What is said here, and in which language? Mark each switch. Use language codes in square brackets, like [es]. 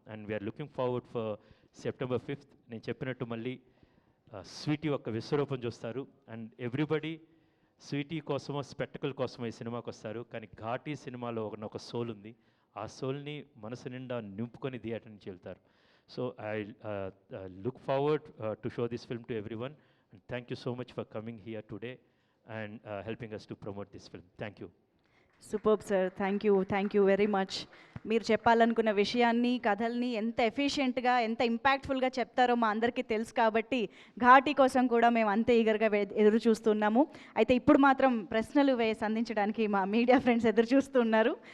[en] And we are looking forward for September 5th. [te] నేను చెప్పినట్టు మళ్ళీ స్వీటీ ఒక విశ్వరూపం చూస్తారు. అండ్ ఎవ్రీబడి స్వీటీ కోసమో స్పెక్టకల్ కోసమో ఈ సినిమాకి వస్తారు, కానీ ఘాటీ సినిమాలో ఒక సోల్ ఉంది. ఆ సోల్ని మనసు నిండా నింపుకొని థియేటర్ నుంచి వెళ్తారు. [en] So I look forward to show this film to everyone. And thank you so much for coming here today and helping us to promote this film. Thank you. Superb sir, thank you very much. [te] మీరు చెప్పాలనుకున్న విషయాన్ని, కథల్ని ఎంత ఎఫిషియెంట్గా, ఎంత ఇంపాక్ట్ఫుల్గా చెప్తారో మా అందరికీ తెలుసు కాబట్టి ఘాటి కోసం కూడా మేము అంతే ఈగర్గా ఎదురు చూస్తున్నాము. అయితే ఇప్పుడు మాత్రం ప్రశ్నలు సంధించడానికి మా మీడియా ఫ్రెండ్స్ ఎదురు చూస్తున్నారు.